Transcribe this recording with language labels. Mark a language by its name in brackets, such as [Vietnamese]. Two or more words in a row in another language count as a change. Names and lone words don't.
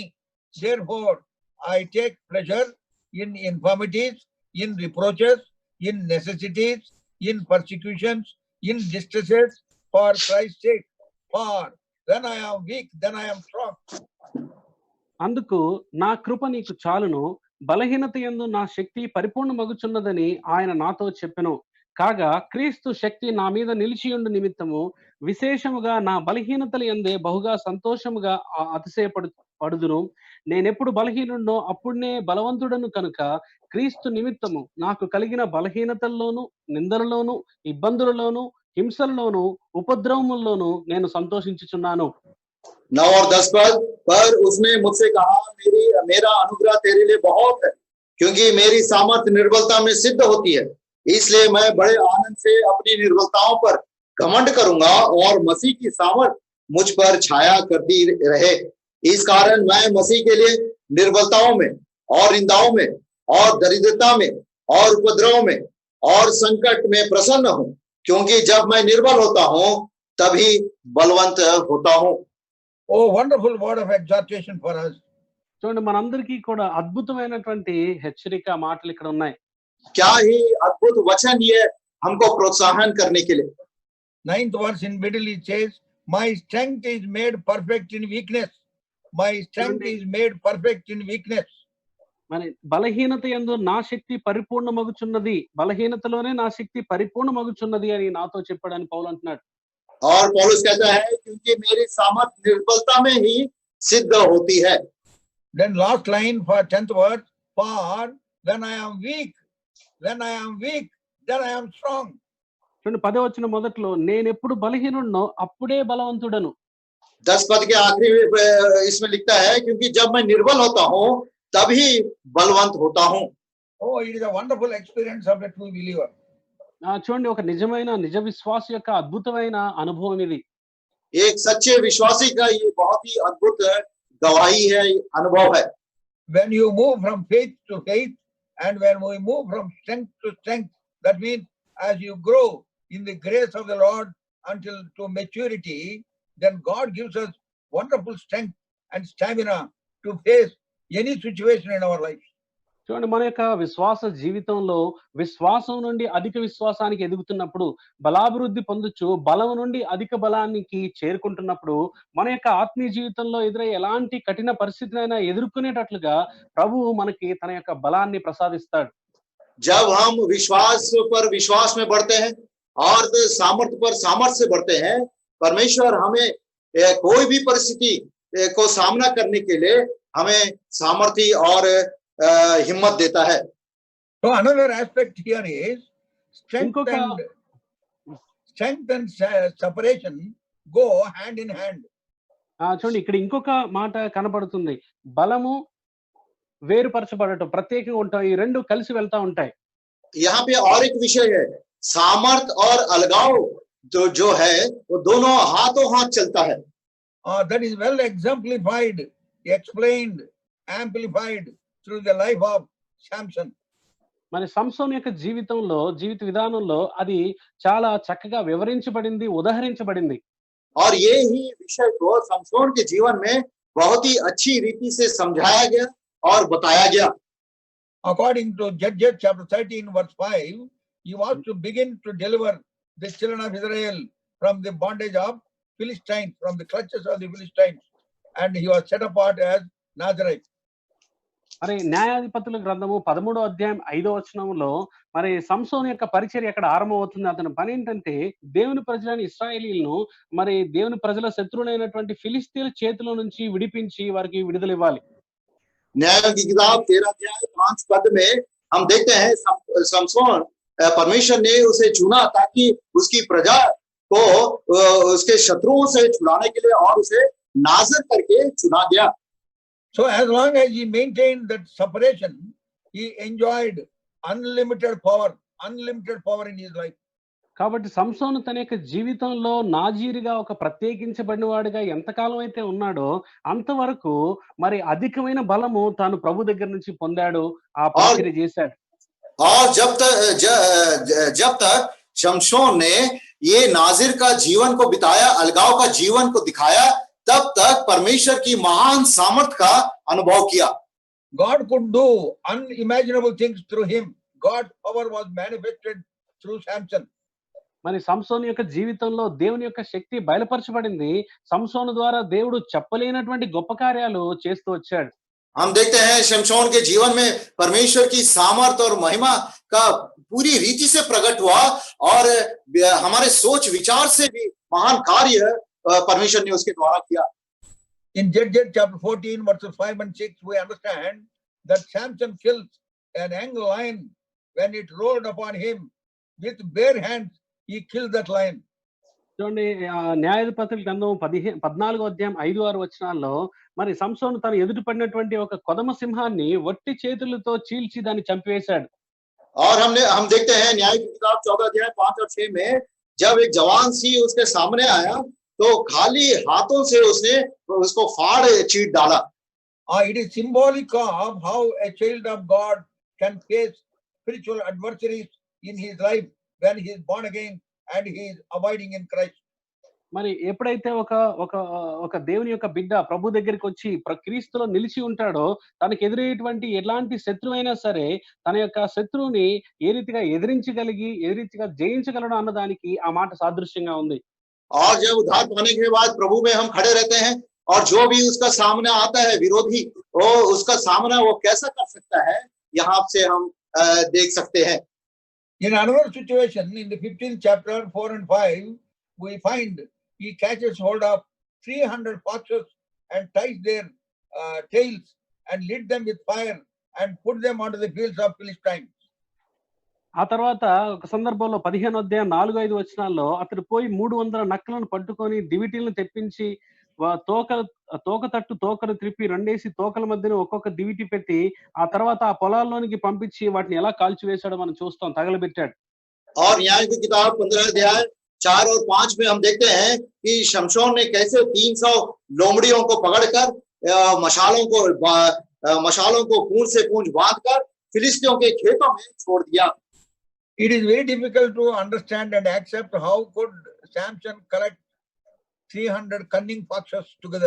[English] Therefore, I take pleasure in infirmities, in reproaches, in necessities, in persecutions, in distresses, for Christ's sake. For when I am weak, then I am strong. [Telugu] అందుకు నా కృప నీకు చాలును, బలహీనత యందు నా శక్తి పరిపూర్ణమగుచున్నదని ఆయన నాతో చెప్పెను. కాగా క్రీస్తు శక్తి నా మీద నిలిచియుండు నిమిత్తము విశేషముగా నా బలహీనతల యందే బహుగా సంతోషముగా అతిశయపడుదును. నేనెప్పుడు బలహీనుడనో అప్పుడునే బలవంతుడను కనుక క్రీస్తు నిమిత్తము నాకు కలిగిన బలహీనతల్లోను, నిందలలోను, ఇబ్బందులలోను, హింసలలోను, ఉపద్రవముల్లోను నేను సంతోషించుచున్నాను. [Hindi] 9 और 10 पद। पर उसने मुझसे कहा, मेरा अनुग्रह तेरे लिए बहुत है, क्योंकि मेरी सामर्थ्य निर्बलता में सिद्ध होती है। इसलिए मैं बड़े आनंद से अपनी निर्बलताओं पर घमंड करूंगा और मसीह की सामर्थ्य मुझ पर छाया करती रहे। इस कारण मैं मसीह के लिए निर्बलताओं में और निंदाओं में और दरिद्रता में और उपद्रव में और संकट में प्रसन्न हूं, क्योंकि जब मैं निर्बल होता हूं तभी बलवंत होता हूं। [English] Oh, wonderful word of exhortation for us. [Telugu] చూడండి, మనందరికీ కూడా అద్భుతమైనటువంటి హెచ్చరిక మాటలు ఇక్కడ ఉన్నాయి. [Hindi] क्या ही अद्भुत वचन ये हमको प्रोत्साहन करने के लिए। [English] 9th verse in middle it says, my strength is made perfect in weakness. My strength is made perfect in weakness. [Telugu] మరి బలహీనత యందు నా శక్తి పరిపూర్ణమగుచున్నది, బలహీనతలోనే నా శక్తి పరిపూర్ణమగుచున్నది అని నాతో చెప్పాడని పౌలు అంటున్నాడు. [Hindi] और पौलुस कहता है, क्योंकि मेरी सामर्थ निर्बलता में ही सिद्ध होती है। [English] Then last line for 10th verse, for when I am weak, then I am strong. [Telugu] చూడండి, 10వ వచనం మొదట్లో నేనెప్పుడు బలహీనుడినో అప్పుడే బలవంతుడను. [Hindi] 10 पद के आखिरी इसमें लिखता है, क्योंकि जब मैं निर्बल होता हूं तभी बलवंत होता हूं। [English] Oh, it is a wonderful experience of a true believer. [Telugu] చూడండి, ఒక నిజ విశ్వాస యొక్క అద్భుతమైన అనుభవం ఇది. [Hindi] एक सच्चे विश्वासी का ये बहुत ही अद्भुत गवाही है, अनुभव है। [English] When you move from faith to faith, and when we move from strength to strength, that means as you grow in the grace of the Lord until to maturity, then God gives us wonderful strength and stamina to face any situation in our life. [Telugu] చూడండి, మన యొక్క విశ్వాస జీవితంలో విశ్వాసం నుండి అధిక విశ్వాసానికి ఎదుగుతున్నప్పుడు, బలాభివృద్ధి పొందుచు బలం నుండి అధిక బలానికి చేరుకుంటున్నప్పుడు, మన యొక్క ఆత్మీయ జీవితంలో ఎదురయ్యే ఎలాంటి కఠిన పరిస్థితినైనా ఎదుర్కొనేటట్లుగా ప్రభువు మనకి తన యొక్క బలాన్ని ప్రసాదిస్తాడు. [Hindi] जब हम विश्वास पर विश्वास में बढ़ते हैं और सामर्थ्य पर सामर्थ्य से बढ़ते हैं, परमेश्वर हमें कोई भी परिस्थिति को सामना करने के लिए हमें सामर्थ्य और हिम्मत देता है। [English] So another aspect here is strength ఇంకొక and separation go hand in hand. [Telugu] చూడండి, ఇక్కడ ఇంకొక మాట కనపడుతుంది. బలము, వేరుపరచబడటం, ప్రత్యేకంగా ఉంటాం, ఈ రెండు కలిసి వెళ్తా ఉంటాయి. [Hindi] यहाँ पे और एक विषय है, सामर्थ और अलगाव जो है वो दोनों हाथों हाथ चलता है। [English] That is well exemplified, explained, amplified through the life of Samson. [Telugu] మరి సంసోను యొక్క జీవిత విధానంలో అది చాలా చక్కగా వివరించబడింది, ఉదహరించబడింది. [Hindi] और ये ही विषय को समसोन के जीवन में बहुत ही अच्छी रीति से समझाया गया और बताया गया। [English] According to Judges chapter 13 verse 5, he was to begin to deliver the children of Israel from the bondage of Philistines, from the clutches of the Philistines, and he was set apart as Nazarite. [Telugu] మరి న్యాయాధిపతుల గ్రంథము 13వ అధ్యాయం 5వ వచనంలో మరి సంసోను యొక్క పరిచర్య అక్కడ ఆరంభమవుతుంది. అతని పని ఏంటంటే దేవుని ప్రజలైన ఇశ్రాయేలీయులను మరి దేవుని ప్రజల శత్రువులైనటువంటి ఫిలిష్తీయుల చేతిలో నుంచి విడిపించి వారికి విడుదల ఇవ్వాలి. [Hindi] न्यायों की किताब 13 अध्याय 5 पद में हम देखते हैं समसोन परमेश्वर ने उसे चुना ताकि उसकी प्रजा को उसके शत्रुओं से छुड़ाने के लिए और उसे नाज़र करके चुना गया। [English] So as long as he maintained that separation, he enjoyed unlimited power in his life. [Telugu] కాబట్టి సంసోను తన యొక్క జీవితంలో నాజీరుగా ఒక ప్రత్యేకించబడిన వాడిగా ఎంతకాలం అయితే ఉన్నాడో అంతవరకు మరి అధికమైన బలము తాను ప్రభు దగ్గర నుంచి పొందాడు, ఆ పరిచర్య చేశాడు. [Hindi] और जब तक शमशोन ने ये नाजिर का जीवन को बिताया, अलगाव का जीवन को दिखाया, तब तक परमेश्वर की महान सामर्थ का अनुभव किया। [English] God could do unimaginable things through him. God's power was manifested through Samson. [Telugu] మరి సంసోను యొక్క జీవితంలో దేవుని యొక్క శక్తి బయలుపరచబడింది. సంసోను ద్వారా దేవుడు చెప్పలేనటువంటి గొప్ప కార్యాలు చేస్తూ వచ్చాడు. [Hindi] हम देखते हैं शमशोन के जीवन में परमेश्वर की सामर्थ और महिमा का पूरी रीति से प्रकट हुआ और हमारे सोच विचार से भी महान कार्य परमेश्वर ने उसके द्वारा किया। [English] In Judges chapter 14 verses 5 and 6 we understand that Samson killed an young lion when it rolled upon him with bare hands. He killed that lion. [Telugu] చూడండి, న్యాయాధిపతుల గ్రంథం 14వ అధ్యాయం 5-6 వచనాల్లో మరి సంసోను తను ఎదుటి పడినటువంటి ఒక కొదమ సింహాన్ని వట్టి చేతులతో చీల్చి దాన్ని చంపివేశాడు. [Hindi] और हम देखते हैं न्याय की किताब 14 अध्याय 5 और 6 में जब एक जवान सी उसके सामने आया तो खाली हाथों से उसने उसको फाड़ चीर डाला। [English] It is symbolic of how a child of God can face spiritual adversaries in his life when he is born again and he is abiding in Christ. [Telugu] మరి ఎప్పుడైతే ఒక దేవుని యొక్క బిడ్డ ప్రభు దగ్గరికి వచ్చి క్రీస్తులో నిలిచి ఉంటాడో తనకు ఎదురయ్యేటువంటి ఎలాంటి శత్రువైనా సరే తన యొక్క శత్రువుని ఏ రీతిగా ఏ రీతిగా జయించగలడు అన్నదానికి ఆ మాట సాదృశ్యంగా ఉంది. [Hindi] और जब उद्धार पाने के बाद प्रभु में हम खड़े रहते हैं और जो भी उसका सामने आता है विरोधी, वो उसका सामना वो कैसा कर सकता है, यहाँ से हम देख सकते हैं। [English] In another situation, in the 15th chapter 4 and 5, we find he catches hold of 300 foxes and ties their tails and lit them with fire and put them onto the fields of Philistines. [Telugu] ఆ తర్వాత ఒక సందర్భంలో 15వ అధ్యాయం 4-5 వచనాల్లో అతడు పోయి 300 నక్కలను పట్టుకొని దివిటీలను తెప్పించి తోకను త్రిప్పి రెండేసి తోకల మధ్యన ఒక్కొక్క దివిటి పెట్టి ఆ తర్వాత ఆ పొలాల్లోనికి పంపించి వాటిని ఎలా కాల్చివేశాడో మనం చూస్తాం, తగలబెట్టాడు. [Hindi] और न्याय की किताब 15 अध्याय 4 और 5 में हम देखते हैं कि शमशोन ने कैसे 300 लोमड़ियों को पकड़कर मशालों को पूंछ से पूंछ बांधकर फिलिस्तियों के खेतों में छोड़ दिया। [English] It is very difficult to understand and accept how could Samson collect 300 cunning foxes together.